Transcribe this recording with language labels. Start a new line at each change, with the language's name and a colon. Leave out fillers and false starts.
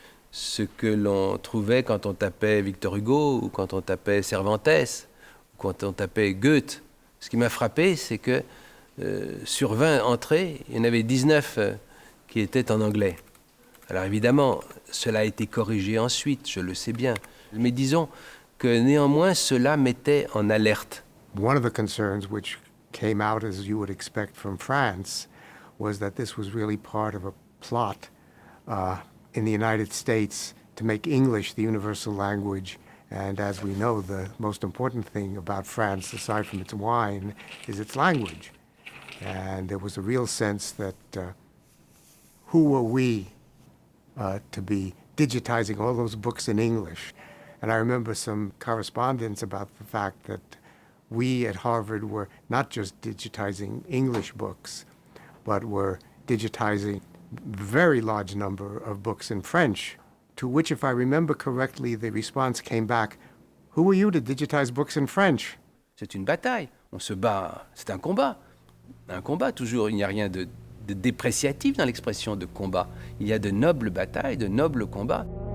French: Ce que l'on trouvait quand on tapait Victor Hugo, ou quand on tapait Cervantes, ou quand on tapait Goethe, ce qui m'a frappé, c'est que sur 20 entrées, il y en avait 19 qui étaient en anglais. Alors évidemment, cela a été corrigé ensuite, je le sais bien. Mais disons que néanmoins, cela mettait en alerte.
English: One of the concerns which came out, as you would expect from France, was that this was really part of a plot in the United States to make English the universal language. And as we know, the most important thing about France, aside from its wine, is its language. And there was a real sense that who were we to be digitizing all those books in English? And I remember some correspondence about the fact that we at Harvard were not just digitizing English books, but were digitizing a very large number of books in French, to which, if I remember correctly, the response came back, who are you to digitize books in French?
French: C'est une bataille, on se bat, c'est un combat toujours, il n'y a rien de dépréciatif dans l'expression de combat, il y a de nobles batailles, de nobles combats.